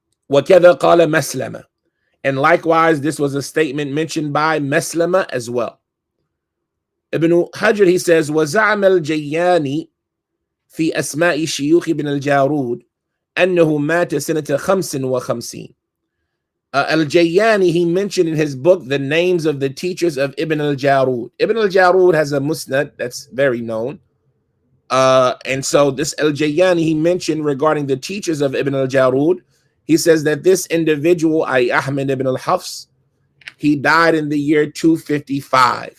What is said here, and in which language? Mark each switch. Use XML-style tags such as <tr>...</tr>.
<ar>وَكَذَا قَالَ مَسْلَمَةً.</ar> <en>And likewise, this was a statement mentioned by Maslama as well. Ibn Hajar, he says,</en> <ar>وَزَعَمَ الْجَيَّانِ فِي أَسْمَاءِ شِيُوخِ ibn al-Jarud أَنَّهُ مَاتَ سَنَةَ 55.</ar> <en>Al-Jayyani, he mentioned in his book the names of the teachers of Ibn al-Jarud. Ibn al-Jarud has a musnad that's very known. And so this Al-Jayyani, he mentioned regarding the teachers of Ibn al-Jarud, he says that this individual, Ahmad ibn Al-Hafs, he died in the year 255.</en>